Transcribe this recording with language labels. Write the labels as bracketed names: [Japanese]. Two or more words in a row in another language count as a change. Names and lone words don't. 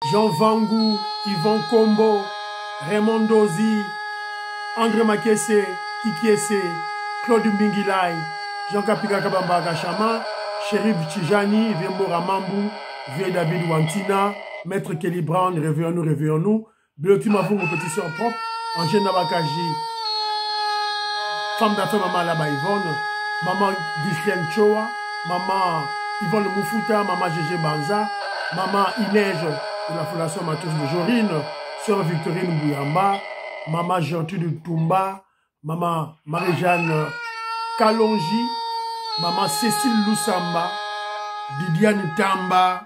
[French] Jean Vangou, Yvon Kombo, Raymond Dozi, André Makese, Kikiese, Claude Mbingilai, Jean Kapika Kabamba Gachama, Chérif Tijani, Vembora Mambou, Vieux David Wantina, Maître Kelly Brown, réveillons-nous, Bioti Mavou, petit soeur propre, Angèle Nabakaji, femme d'affaires Maman Laba Yvonne, Maman Ghislaine Choa, Maman Yvonne Moufuta, Maman Gégé Banza, Maman Inège de la Fondation Matos de Jorine, Sœur Victorine Bouyamba, Maman Gertrude Toumba, Maman Marie-Jeanne Kalonji, Maman Cécile Loussamba, Didiane Tamba.